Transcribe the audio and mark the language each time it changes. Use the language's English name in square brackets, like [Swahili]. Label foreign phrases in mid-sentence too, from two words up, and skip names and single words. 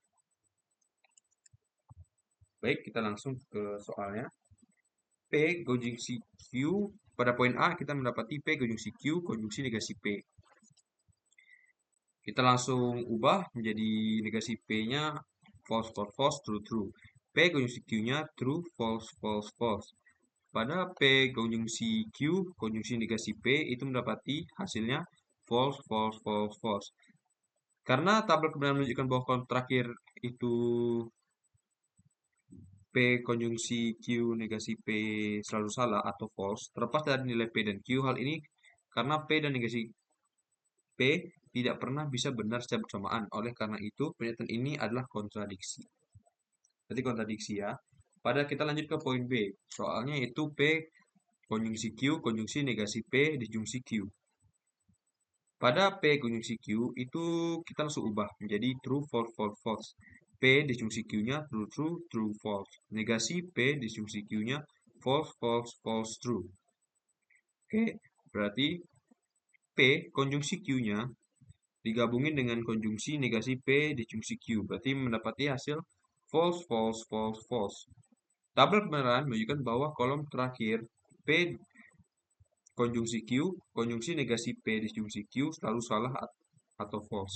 [Indonesian] Baik, kita langsung ke soalnya. P konjungsi Q, pada poin A kita mendapati P konjungsi Q konjungsi negasi P. Kita langsung ubah menjadi negasi P-nya [English] false, false, false, true, true. [Indonesian] P konjungsi Q-nya [English] true, false, false, false. [Indonesian] Pada P konjungsi Q konjungsi negasi P itu mendapati hasilnya [English] false, false, false, false. [Indonesian] Karena tabel kebenaran menunjukkan bahwa kolom terakhir itu P konjungsi Q negasi P selalu salah atau false, terlepas dari nilai P dan Q. Hal ini karena P dan negasi P tidak pernah bisa benar secara bersamaan. Oleh karena itu, pernyataan ini adalah kontradiksi. Jadi kontradiksi ya. Pada kita lanjut ke poin B. Soalnya itu P konjungsi Q konjungsi negasi P disjungsi Q. Pada P konjungsi Q itu kita langsung ubah menjadi [English] true, false, false, false. [Indonesian] P disjungsi Q-nya [English] true, true, true, false. [Indonesian] Negasi P disjungsi Q-nya [English] false, false, false, true. [Indonesian] Oke, berarti P konjungsi Q-nya digabungin dengan konjungsi negasi P disjungsi Q. Berarti mendapati hasil [English] false, false, false, false. [Indonesian] Tabel kebenaran menunjukkan bahwa kolom terakhir P konjungsi Q, konjungsi negasi P disjungsi Q selalu salah atau false.